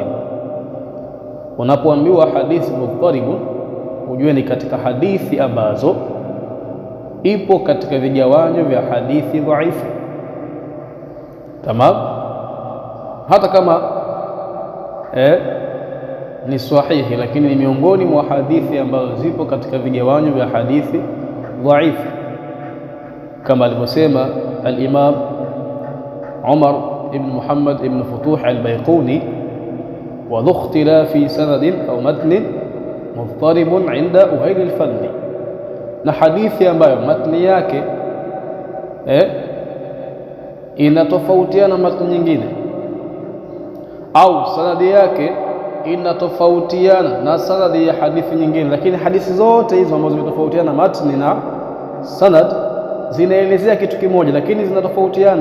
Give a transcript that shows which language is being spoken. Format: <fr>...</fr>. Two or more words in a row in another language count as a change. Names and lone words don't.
<sw>Unapoambiwa hadithi mudhtaribun, ujue ni katika hadithi ambazo ipo katika vigawanyo vya hadithi dhaifu. Tamam, hata kama ni sahihi, lakini ni miongoni mwa hadithi ambazo zipo katika vigawanyo vya hadithi dhaifu, kama alivyosema al-Imam Umar ibn Muhammad ibn Futuh al-Bayquni,</sw> <ar>وذو اختلاف سند أو متن مضطرب عند أهيل الفن,</ar> <sw>na hadithi ambayo matni yake inatofautiana matni nyingine, au sanadi yake inatofautiana na sanadi ya hadithi nyingine, lakini hadithi zote hizo ambazo zimetofautiana matni na sanad zinaelezea kitu kimoja, lakini zinatofautiana.</sw>